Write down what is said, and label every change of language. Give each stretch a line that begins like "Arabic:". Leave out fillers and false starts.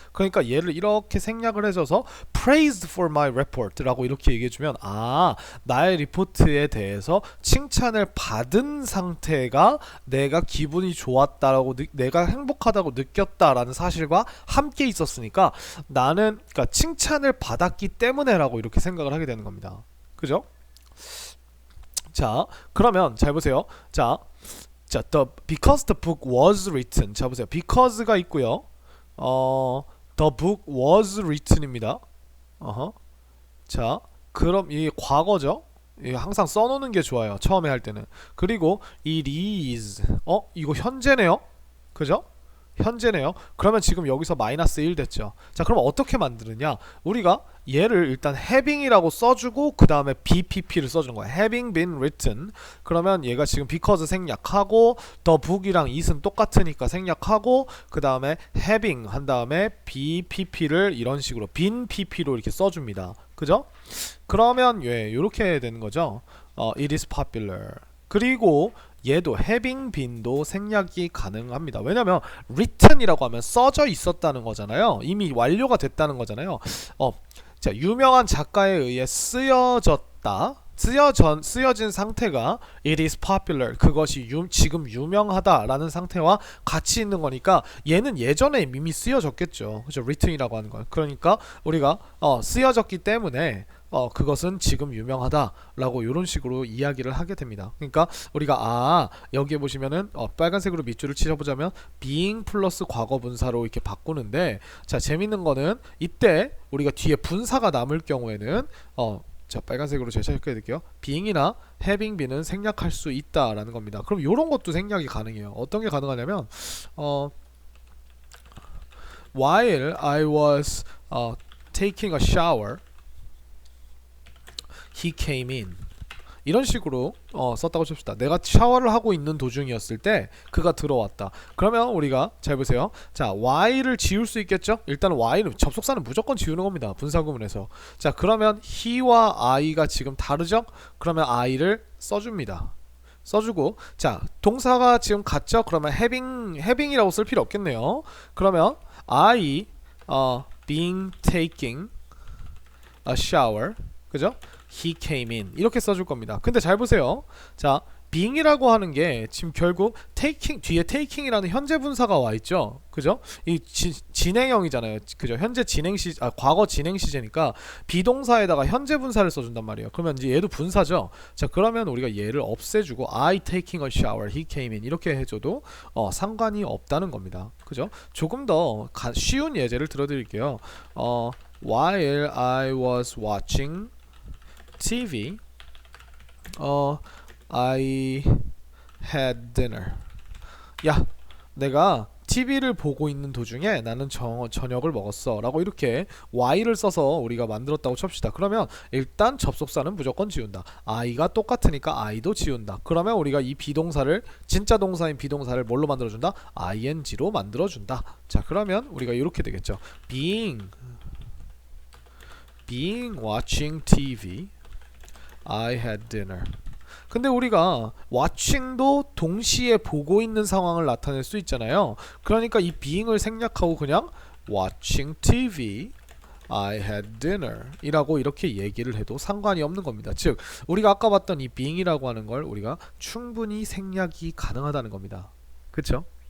Korean: 그러니까 얘를 이렇게 생략을 해줘서
English: praised for my report
Korean: 라고 이렇게 얘기해주면, 나의 리포트에 대해서 칭찬을 받은 상태가 내가 기분이 좋았다라고, 내가 행복하다고 느꼈다라는 사실과 함께 있었으니까 나는, 그러니까 칭찬을 받았기 때문에 라고 이렇게 생각을 하게 되는 겁니다. 그죠? 자, 그러면 잘 보세요.
English: 자, because the book was written.
Korean: 자, 보세요.
English: because가 있고요. The book was written입니다.
Korean: 어허. 자, 그럼 이 과거죠. 이 항상 써놓는 게 좋아요. 처음에 할 때는. 그리고
English: it is.
Korean: 이거 현재네요. 그죠? 현재네요. 그러면 지금 여기서 마이너스 1 됐죠. 자, 그럼 어떻게 만드느냐? 우리가 얘를 일단 having이라고 써주고 그 다음에 BPP를 써주는 거야.
English: having been written.
Korean: 그러면 얘가 지금 because 생략하고 the book이랑 it은 똑같으니까 생략하고 그 다음에 having 한 다음에 BPP를 이런 식으로 빈 PP로 이렇게 써줍니다. 그죠? 그러면 이렇게 되는 거죠.
English: it is popular.
Korean: 그리고 얘도
English: having been
Korean: 도 생략이 가능합니다. 왜냐면 written이라고 하면 써져 있었다는 거잖아요. 이미 완료가 됐다는 거잖아요. 자, 유명한 작가에 의해 쓰여졌다. 쓰여진 상태가
English: it is popular.
Korean: 그것이 지금 유명하다라는 상태와 같이 있는 거니까 얘는 예전에 이미 쓰여졌겠죠. 그죠? written이라고 하는 건. 그러니까 우리가 쓰여졌기 때문에 그것은 지금 유명하다라고 이런 식으로 이야기를 하게 됩니다. 그러니까 우리가 여기에 보시면은 빨간색으로 밑줄을 치셔보자면 being 플러스 과거 분사로 이렇게 바꾸는데, 자, 재밌는 거는 이때 우리가 뒤에 분사가 남을 경우에는 자, 빨간색으로 제가 체크해 드릴게요. being이나
English: having been
Korean: 은 생략할 수 있다라는 겁니다. 그럼 이런 것도 생략이 가능해요. 어떤 게 가능하냐면
English: while I was taking a shower he came in.
Korean: 이런 식으로 썼다고 칩시다. 내가 샤워를 하고 있는 도중이었을 때 그가 들어왔다. 그러면 우리가 잘 보세요. 자, y를 지울 수 있겠죠? 일단 y는 접속사는 무조건 지우는 겁니다. 분사구문에서. 자, 그러면 he와 I가 지금 다르죠? 그러면 I를 써줍니다. 써주고, 자, 동사가 지금 같죠? 그러면 having이라고 쓸 필요 없겠네요. 그러면
English: I being taking a shower,
Korean: 그죠?
English: He came in
Korean: 이렇게 써줄 겁니다. 근데 잘 보세요. 자, being이라고 하는 게 지금 결국 taking 뒤에 taking이라는 현재 분사가 와 있죠. 그죠? 이 진행형이잖아요. 그죠? 현재 과거 진행 시제니까 비동사에다가 현재 분사를 써준단 말이에요. 그러면 이제 얘도 분사죠. 자, 그러면 우리가 얘를 없애주고
English: I taking a shower, he came in
Korean: 이렇게 해줘도 상관이 없다는 겁니다. 그죠? 조금 더 쉬운 예제를 들어드릴게요.
English: While I was watching TV, I had dinner.
Korean: 야, 내가 TV를 보고 있는 도중에 나는 저녁을 먹었어 라고 이렇게 Y를 써서 우리가 만들었다고 칩시다. 그러면 일단 접속사는 무조건 지운다. I가 똑같으니까 I도 지운다. 그러면 우리가 이 비동사를, 진짜 동사인 비동사를 뭘로 만들어준다? ING로 만들어준다. 자, 그러면 우리가 이렇게 되겠죠.
English: being watching TV, I had dinner.
Korean: 근데 우리가 watching도 동시에 보고 있는 상황을 나타낼 수 있잖아요. 그러니까 이 being을 생략하고 그냥
English: watching TV, I had dinner
Korean: 이라고 이렇게 얘기를 해도 상관이 없는 겁니다. 즉, 우리가 아까 봤던 이 being이라고 하는 걸 우리가 충분히 생략이 가능하다는 겁니다. 그쵸?